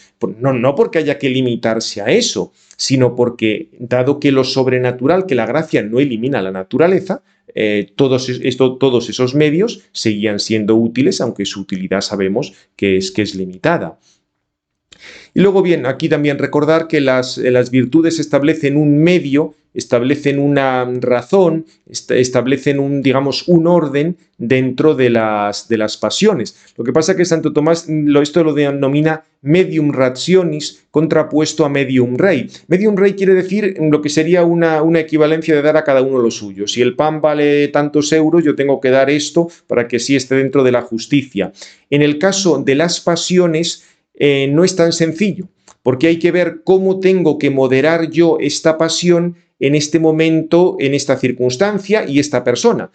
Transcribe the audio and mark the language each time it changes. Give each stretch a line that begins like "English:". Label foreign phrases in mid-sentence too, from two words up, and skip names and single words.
Spanish: No porque haya que limitarse a eso, sino porque, dado que lo sobrenatural, que la gracia no elimina la naturaleza, todos esos medios seguían siendo útiles, aunque su utilidad sabemos que es limitada. Y luego, bien, aquí también recordar que las virtudes establecen un medio, establecen una razón, establecen un orden dentro de las pasiones. Lo que pasa es que Santo Tomás esto lo denomina
Latin: medium rationis
Spanish: contrapuesto a
Latin: medium rei. Medium rei
Spanish: quiere decir lo que sería una equivalencia de dar a cada uno lo suyo. Si el pan vale tantos euros, yo tengo que dar esto para que sí esté dentro de la justicia. En el caso de las pasiones, no es tan sencillo, porque hay que ver cómo tengo que moderar yo esta pasión en este momento, en esta circunstancia y esta persona.